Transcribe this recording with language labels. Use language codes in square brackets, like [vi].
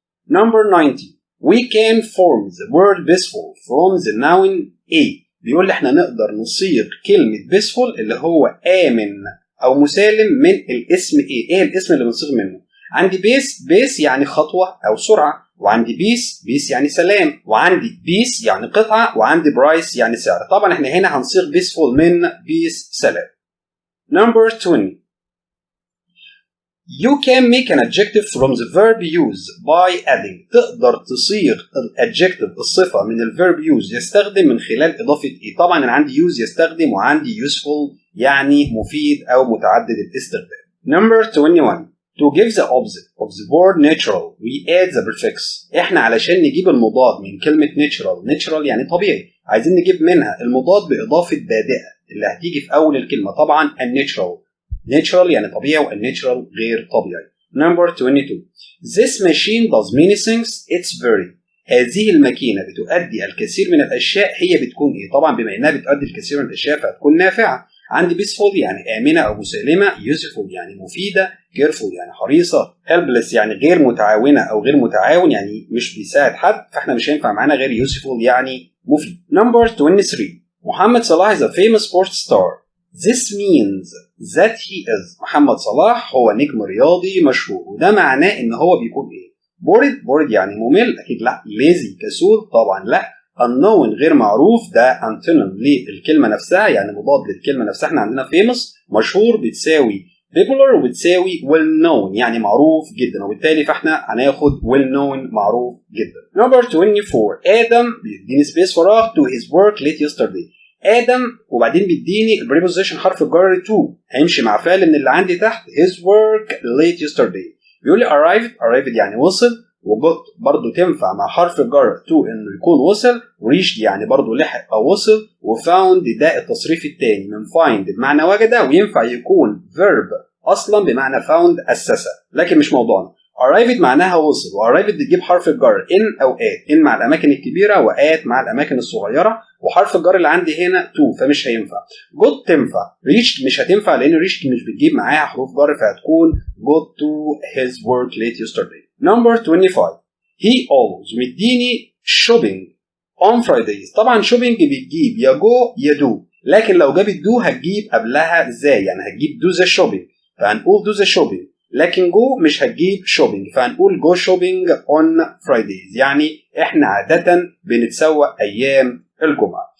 [en] Number 19. We can form the word peaceful from the noun A. [ar] بيقول لي احنا نقدر نصيغ كلمة peaceful اللي هو آمن أو مسالم من الاسم ايه الاسم اللي بنصيغ منه؟ عندي بيس يعني خطوة أو سرعة، وعندي بيس يعني سلام، وعندي بيس يعني قطعة، وعندي برايس يعني سعر. طبعا احنا هنا هنصيغ peaceful من بيس سلام. [en] Number 20. You can make an adjective from the verb use by adding. [ar] تقدر تصيغ الادجكتيف الصفة من الverb use يستخدم من خلال إضافة إيه؟ طبعا أنا عندي use يستخدم، وعندي useful يعني مفيد أو متعدد الاستخدام. [en] Number 21. To give the opposite of the word natural we add the prefix. [ar] إحنا علشان نجيب المضاد من كلمة natural يعني طبيعي، عايزين نجيب منها المضاد بإضافة بادئة اللي هتيجي في أول الكلمة. طبعا natural يعني طبيعي، والنatural غير طبيعي. [en] Number 22. This machine does many things. It's very. [ar] هذه الماكينة بتؤدي الكثير من الأشياء. هي بتكون إيه؟ طبعا بما إنها بتؤدي الكثير من الأشياء فهتكون نافعة. عندي peaceful يعني آمنة أو مسالمة، useful يعني مفيدة، careful يعني حريصة، helpless يعني غير متعاونة أو غير متعاون يعني مش بيساعد حد، فإحنا مش هينفع معانا غير useful يعني مفيد. [en] Number 23. محمد صلاح is a famous sports star. This means that he is. [ar] محمد صلاح هو نجم رياضي مشهور، وده معناه إن هو بيكون إيه؟ bored يعني ممل اكيد لا. lazy كسول طبعا لا. unknown غير معروف ده antonym للكلمه نفسها يعني مضاد للكلمه نفسها. احنا عندنا famous مشهور بتساوي popular وبتساوي well known يعني معروف جدا، وبالتالي فاحنا هناخد well known معروف جدا. [en] number 24 [ar] آدم بيديني سبيس فراغ [en] to his work late yesterday. [ar] آدم وبعدين بيديني البريبوزيشن حرف الجر to هيمشي مع فعل من اللي عندي تحت [en] his work late yesterday. [ar] بيقول لي arrived يعني وصل، وجوت برضو تنفع مع حرف الجر to انه يكون وصل، reached يعني برضو لحق او وصل، وfound ده التصريف الثاني من find بمعنى وجد، وينفع يكون verb اصلا بمعنى found اسسه، لكن مش موضوعنا. arrived معناها وصل، وarrived بتجيب حرف الجر in او at، in مع الاماكن الكبيره وat مع الاماكن الصغيره، وحرف الجر اللي عندي هنا to فمش هينفع. got تنفع، reached مش هتنفع لان reached مش بتجيب معاها حروف جر فهتكون [en] got to his work late yesterday. number 25 he always [ar] مديني [en] shopping on Fridays. [ar] طبعا shopping بتجيب يا جو يا do، لكن لو جابت do هتجيب قبلها ازاي؟ يعني هتجيب [en] do the shopping [ar] فهنقول do the shopping، لكن جو مش هتجيب shopping فهنقول [en] go shopping on Fridays. [ar] يعني احنا عادة بنتسوق ايام الجمعة.